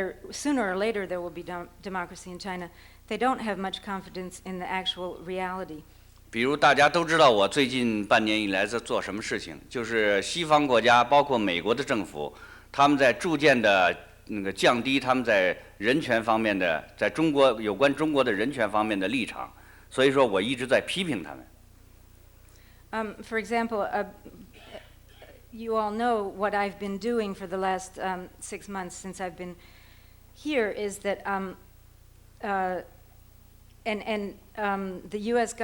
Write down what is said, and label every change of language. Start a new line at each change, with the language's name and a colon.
English: sooner or later there will be democracy in China. They don't have much confidence in the actual reality.
Chinese: 比如大家都知道我最近半年以来在做什么事情，就是西方国家，包括美国的政府，他们在逐渐的降低他们在人权方面的，在中国有关中国的人权方面的立场，所以说我一直在批评他们。
English: For example, you all know what I've been doing for the last 6 months since I've been here is that the U.S.